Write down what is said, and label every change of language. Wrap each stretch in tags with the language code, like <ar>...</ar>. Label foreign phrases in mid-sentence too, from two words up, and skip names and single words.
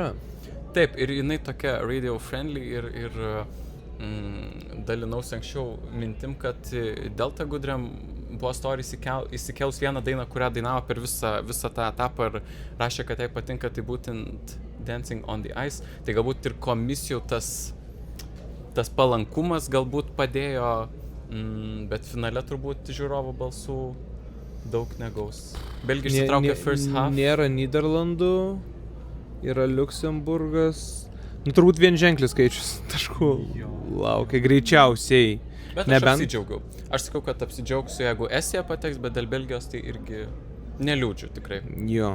<lt>Taip, ir jinai tokia</lt> <en>radio friendly</en> <lt>ir dalinausi anksčiau mintim, kad Delta Goodrem buvo story įsikels vieną dainą, kurią dainavo per visą tą etapą ir rašė, kad jai patinka, tai būtent Dancing on the Ice. Tai galbūt ir komisijų tas palankumas galbūt padėjo, bet finale turbūt žiūrovų balsų daug negaus. Belgija išsitraukė</lt> <en>first half.</en> <lt>Nėra Nyderlandų, yra Liuksemburgas. Turbūt vienženklis skaičius taškų laukia greičiausiai. Bet aš apsidžiaugiau. Aš sakau, kad apsidžiaugsiu, jeigu Estija pateks, bet dėl Belgijos tai irgi neliūdžiu tikrai. Jo,</lt>